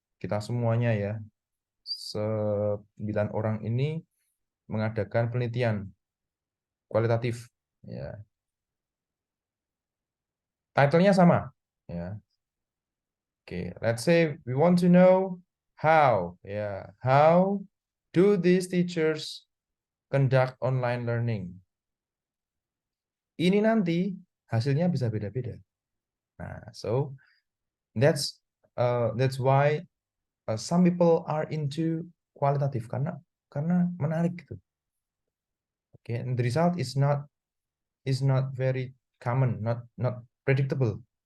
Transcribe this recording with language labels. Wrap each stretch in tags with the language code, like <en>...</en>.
<id>Kita semuanya ya, 9 orang ini mengadakan penelitian kualitatif. Ya. Title-nya sama. Ya.</id> <en>Okay, let's say we want to know how. Yeah, how do these teachers conduct online learning?</en> <id>Ini nanti hasilnya bisa beda-beda.</id> <en>Nah, so that's why some people are into qualitative</en> <id>karena menarik gitu.</id> <en>Okay, and the result is not very common, not predictable.</en>